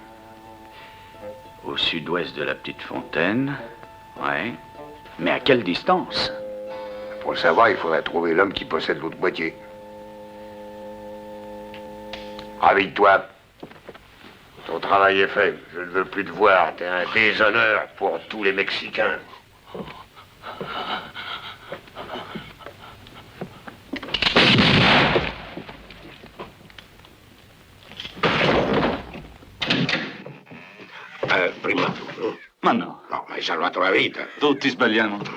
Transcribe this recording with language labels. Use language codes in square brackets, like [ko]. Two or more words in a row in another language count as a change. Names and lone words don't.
[fr] Au sud-ouest de la petite fontaine, ouais. Mais à quelle distance? Pour le savoir, il faudrait trouver l'homme qui possède l'autre moitié. Ravive-toi. Ton travail est fait. Je ne veux plus te voir. T'es un déshonneur pour tous les Mexicains. [it] Prima tu. Ma no. No, mi hai salvato la vita. Tutti sbagliamo.